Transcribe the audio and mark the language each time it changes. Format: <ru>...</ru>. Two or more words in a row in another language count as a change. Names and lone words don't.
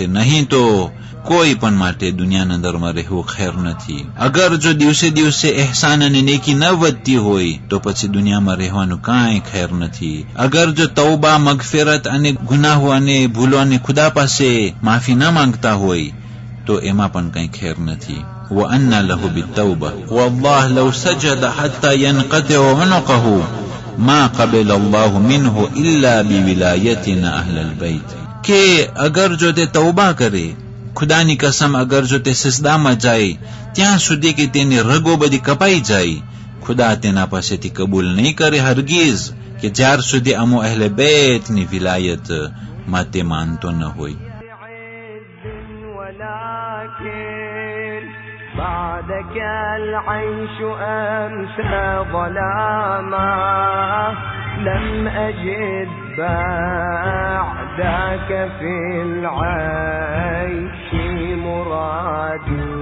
<gu>નહીં તો કોઈ પણ માટે દુનિયાના અંદરમાં રહેવું ખૈર નથી. અગર જો દિવસે દિવસે એહસાન અને નેકી ન વધતી હોય તો પછી દુનિયામાં રહેવાનું કાંઈ ખૈર નથી. અગર જો તૌબા, મગફિરત અને ગુનાહો અને ભૂલો અને ખુદા પાસે માફી ન માંગતા હોય તો એમાં પણ કંઈ ખૈર નથી.</gu> <ar>وأن له بالتوبة والله لو سجد حتى ينقطع عنقه ما قبل الله منه إلا بولايتنا أهل البيت.</ar> <gu>કે અગર જો તે તૌબા કરે, ખુદાની કસમ, અગર જો તે સજદામાં જાય ત્યાં સુધી કે તેની રગો બધી કપાઈ જાય, ખુદા તેના પાસેથી કબૂલ નહીં કરે હરગીઝ, કે જ્યાર સુધી અમો અહેલે બેતની વિલાયત માટે માનતો ન હોય.</gu> <ar>بعدك العيش أمسى ظلاما لم أجد بعدك في العيش مرادي.</ar>